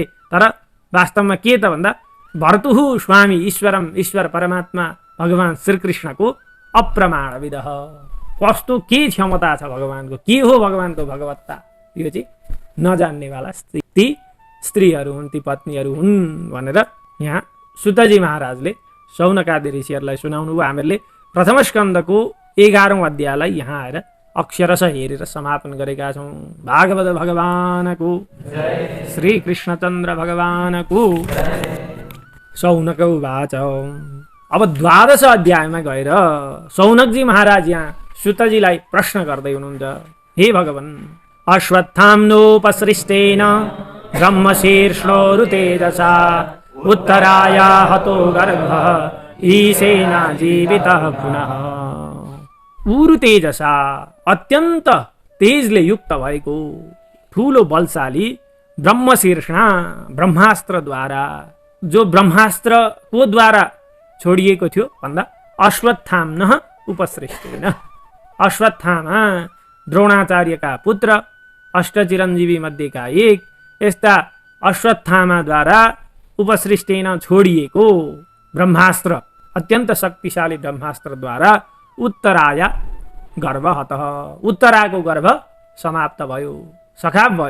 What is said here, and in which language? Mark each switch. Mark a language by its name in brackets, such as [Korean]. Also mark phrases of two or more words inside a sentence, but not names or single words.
[Nepali] तर वास्तवमा के त भन्दा भर्तुहु स्वामी ईश्वर परमात्मा भगवान् श्रीकृष्णको अप्रमाणविद, कस्तो के क्षमता छ भगवान्को, के हो भगवान्को भगवत्ता, यो चाहिँ नजान्नेवाला ती स्त्रीहरू हुन्, ती पत्नीहरू हुन् भनेर यहाँ सुतजी महाराजले शौनकादि ऋषिहरूलाई सुनाउनु भयो। हामीहरूले प्रथम स्कन्दको 11औं अध्यायलाई यहाँ आएर अक्षरशः हेरेर समापन गरेका छौँ। भागवत भगवानको श्री कृष्णचन्द्र भगवानको शौनक उवाच। अब 12 अध्यायमा गएर शौनकजी महाराज यहाँ सुतजीलाई प्रश्न गर्दै हुनुहुन्छ। [Sanskrit] हे भगवान्, अश्वत्थाम्नोपसृष्टेन ब्रह्मशीर्ष्णोरुतेजसा उत्तराया हतो गर्भः ईशेन जीवितः पुनः। उरु तेजसा [Nepali] अत्यन्त तेजले युक्त भएको ठुलो बलशाली ब्रह्मशीर्षणा ब्रह्मास्त्रद्वारा, जो ब्रह्मास्त्रको द्वारा छोडिएको थियो भन्दा [Sanskrit] अश्वत्थाम्न उपसृष्टेन, [Nepali] अश्वत्थामा द्रोणाचार्यका पुत्र अष्टचिरञ्जीवी मध्येका एक, यस्ता अश्वत्थामाद्वारा उपसृष्टेन छोडिएको ब्रह्मास्त्र अत्यन्त शक्तिशाली ब्रह्मास्त्रद्वारा [Sanskrit] उत्तराया गर्भ हतः, [Nepali] उत्तराको गर्भ समाप्त भयो, सखाप भयो।